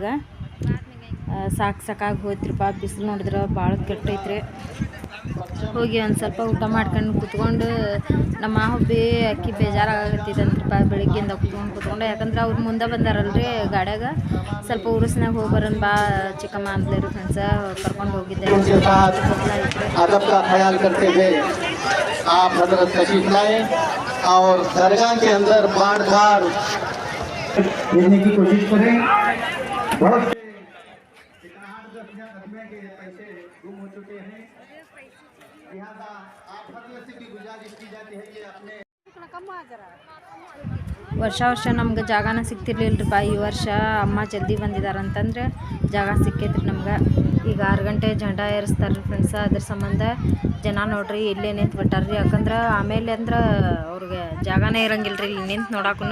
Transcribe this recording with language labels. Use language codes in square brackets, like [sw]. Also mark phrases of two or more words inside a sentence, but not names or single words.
[kn] ಈಗ ಸಾಕಾಗಿ ಹೋಯ್ತ್ರಿಪ್ಪ, ಬಿಸಿಲು ನೋಡಿದ್ರೆ ಭಾಳ ಕೆಟ್ಟೈತ್ರಿ. ಹೋಗಿ ಒಂದು ಸ್ವಲ್ಪ ಊಟ ಮಾಡ್ಕೊಂಡು ಕುತ್ಕೊಂಡು ನಮ್ಮ ಹುಬ್ಬಿ ಅಕ್ಕಿ ಬೇಜಾರಾಗತ್ತಿದಂತ್ರಪ್ಪ. ಬೆಳಿಗ್ಗೆಯಿಂದ ಕುತ್ಕೊಂಡು ಯಾಕಂದ್ರೆ ಅವ್ರು ಮುಂದೆ ಬಂದಾರಲ್ರಿ ಗಾಡ್ಯಾಗ. ಸ್ವಲ್ಪ ಉರುಸ್ನಾಗ ಹೋಗಿ ಬರೋಣ ಬಾ ಚಿಕ್ಕಮ್ಮ ಅಂತಲೇ ರೀ ಫ್ರೆಂಡ್ಸ, ಕರ್ಕೊಂಡು ಹೋಗಿದ್ದೆ. [hi] और दरगाह के अंदर बार बार लेने की कोशिश करें। बहुत से 8-10 के पैसे गुम हो चुके हैं, लिहाजा आप हर से भी गुजारिश की जाती है कि अपने [kn] ವರ್ಷ ನಮ್ಗೆ ಜಾಗನ ಸಿಗ್ತಿರ್ಲಿಲ್ಲರಿಪ್ಪ. ಈ ವರ್ಷ ಅಮ್ಮ ಜಲ್ದಿ ಬಂದಿದ್ದಾರಂತಂದ್ರೆ ಜಾಗ ಸಿಕ್ಕೈತ್ರಿ ನಮ್ಗೆ. ಈಗ 6 ಗಂಟೆ ಜಂಡ ಏರಿಸ್ತಾರೆ ಫ್ರೆಂಡ್ಸ. ಅದ್ರ ಸಂಬಂಧ ಜನ ನೋಡ್ರಿ ಇಲ್ಲೇ ನಿಂತು ಬಿಟ್ಟಾರ್ರಿ. ಯಾಕಂದ್ರೆ ಆಮೇಲೆ ಅಂದ್ರೆ ಅವ್ರಿಗೆ ಜಾಗನೇ ಇರಂಗಿಲ್ಲ ರೀ ಇಲ್ಲಿ ನಿಂತು ನೋಡಕ್ಕೂ.